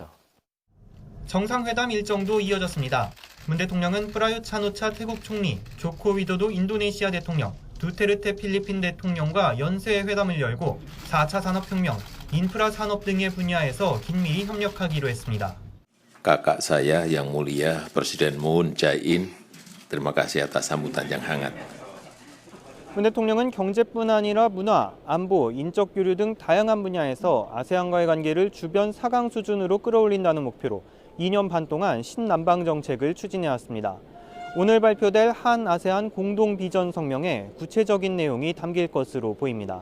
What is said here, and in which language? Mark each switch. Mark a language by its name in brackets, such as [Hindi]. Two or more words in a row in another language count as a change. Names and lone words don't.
[Korean] 정상회담 일정도 이어졌습니다. 문 대통령은 프라윕 찬오차 태국 총리, 조코 위도도 인도네시아 대통령, 두테르테 필리핀 대통령과 연쇄 회담을 열고 4차 산업혁명, 인프라 산업 등의 분야에서 긴밀히 협력하기로 했습니다. [Indonesian] Kakak saya yang mulia Presiden Moon Jae-in, terima kasih atas sambutan yang hangat. [Korean] 문 대통령은 경제뿐 아니라 문화, 안보, 인적 교류 등 다양한 분야에서 아세안과의 관계를 주변 4강 수준으로 끌어올린다는 목표로 2년 반 동안 신남방 정책을 추진해왔습니다. 오늘 발표될 한 아세안 공동 비전 성명에 구체적인 내용이 담길 것으로 보입니다.